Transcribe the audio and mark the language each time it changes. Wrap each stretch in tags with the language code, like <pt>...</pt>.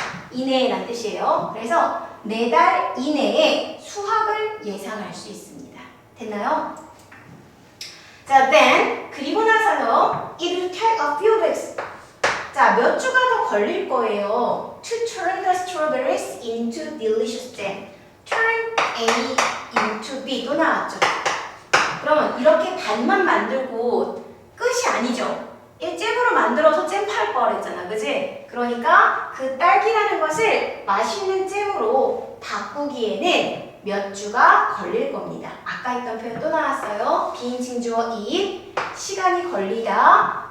<ko>이내란 뜻이에요. 그래서 4달 이내에 수확을 예상할 수 있습니다. 됐나요? 자, then 그리고 나서요.</ko> <en>It will take a few weeks.</en> <ko>자, 몇 주가 더 걸릴 거예요.</ko> <en>To turn the strawberries into delicious jam. Turn A into B</en> <ko>또 나왔죠. 그러면 이렇게 반만 만들고 끝이 아니죠. 이 잼으로 만들어서 잼 팔 거랬잖아, 그지? 그러니까 그 딸기라는 것을 맛있는 잼으로 바꾸기에는 몇 주가 걸릴 겁니다. 아까 했던 표현 또 나왔어요. 비인칭주어 it, 시간이 걸리다.</ko>